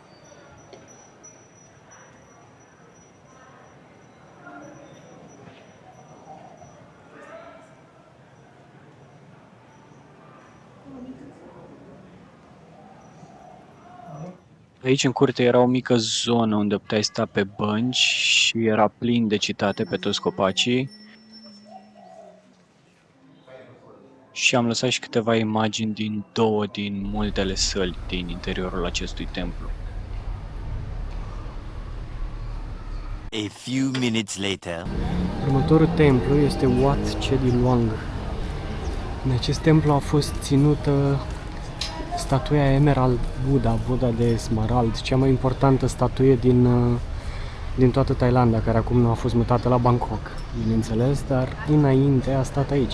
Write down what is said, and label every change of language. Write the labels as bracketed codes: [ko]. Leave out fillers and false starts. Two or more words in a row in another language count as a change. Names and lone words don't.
[ro] Aici în curte era o mică zonă unde puteai sta pe bănci și era plin de citate pe toți copacii. Și am lăsat și câteva imagini din două din multele săli din interiorul acestui templu. [en] A few minutes later. [ro] Următorul templu este Wat Chedi Luang. În acest templu a fost ținută statuia Emerald Buddha, Buddha de smarald, cea mai importantă statuie din toată Thailanda, care acum nu a fost mutată la Bangkok, bineînțeles, dar înainte a stat aici.